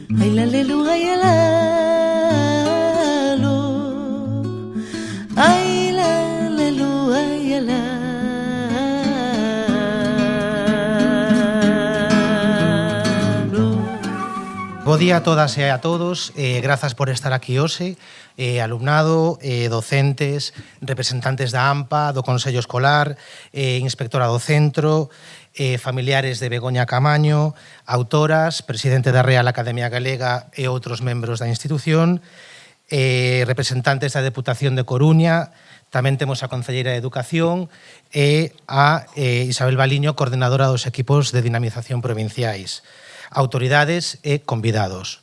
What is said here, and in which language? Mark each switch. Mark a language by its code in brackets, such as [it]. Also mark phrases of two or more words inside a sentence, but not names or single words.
[gl] Ay la lelu, ay la lo. Ay la lelu, ay la. Bo día a todas e a todos, grazas por estar aquí hoxe, alumnado, docentes, representantes da AMPA, do Consello Escolar, inspectora do centro, familiares de Begoña Camaño, autoras, presidente da Real Academia Galega e outros membros da institución, representantes da Deputación de Coruña, tamén temos a Concelleira de Educación e a Isabel Baliño, coordenadora dos equipos de dinamización provinciais, autoridades e convidados.